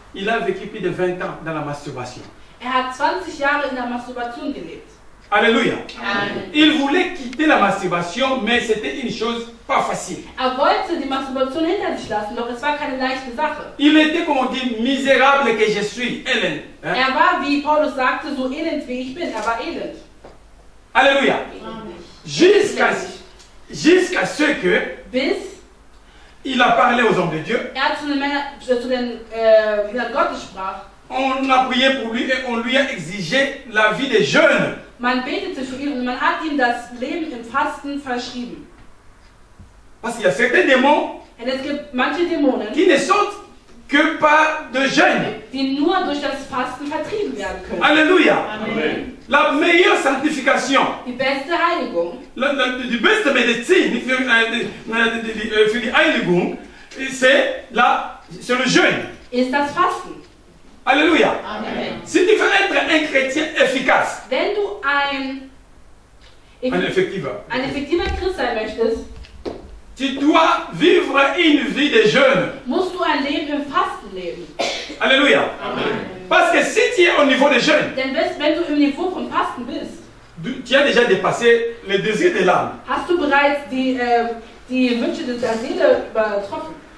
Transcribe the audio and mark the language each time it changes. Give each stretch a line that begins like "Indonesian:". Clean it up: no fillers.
French: il a vécu plus de 20 ans dans la masturbation.
German: er hat 20 Jahre in der Masturbation gelebt. Alléluia. Amen.
French: Il voulait quitter la masturbation, mais c'était une chose pas facile.
German: Er wollte die Masturbation hinter sich lassen, doch es war keine leichte Sache.
French: Il était, comme on dit, misérable que je suis, Hélène. Hein?
German: Er war, wie Paulus sagte, so elend wie ich bin. Er war elend.
French: Alléluia. Jusqu'à ce que
German: Bis
French: il a parlé aux hommes de Dieu.
German: er zu den Männern Gottes sprach.
French: On a prié pour lui et on lui a exigé la vie des jeunes.
German: Man betete für ihn und man hat ihm das Leben im Fasten verschrieben.
French: Parce qu'il y a certains démons
German: Denn es gibt manche Dämonen,
French: qui ne sont que par de jeûne.
German: die nur durch das Fasten vertrieben werden können. Alléluia. Amen.
French: La meilleure sanctification,
German: Die beste Heiligung, die beste Medizin für die Heiligung, c'est le jeûne. ist das Fasten. Alléluia. Amen.
French: Si tu veux être un chrétien efficace,
German: Wenn du ein effektiver Christ sein möchtest,
French: tu dois vivre une vie de jeûne.
German: musst du ein Leben im Fasten leben. Alléluia.
French: Parce que si tu es au niveau de jeûne,
German: Denn wenn du im Niveau von Fasten bist,
French: tu as déjà dépassé le désir de l'âme.
German: hast du bereits die Wünsche der Seele übertroffen.